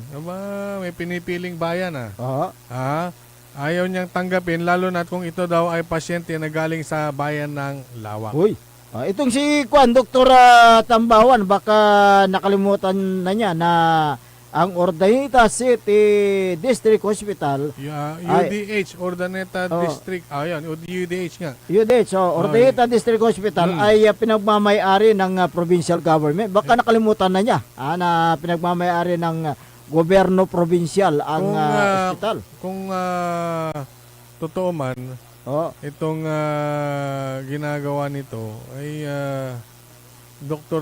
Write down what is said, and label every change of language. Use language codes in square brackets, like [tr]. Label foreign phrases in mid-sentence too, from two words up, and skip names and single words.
[tl] May pinipiling bayan. Ayaw niyang tanggapin, lalo na kung ito daw ay pasyente na galing sa bayan ng Lawak. Uy, itong si Dr. Tambawan, baka nakalimutan na niya na ang Ordanita City District Hospital, UDH, Ordaneta District, UDH nga. UDH, Ordanita District Hospital ay pinagmamay-ari ng provincial government. Baka nakalimutan na niya na pinagmamay-ari ng gobyerno provincial ang hospital. Kung totoo man, itong ginagawa nito ay Dr.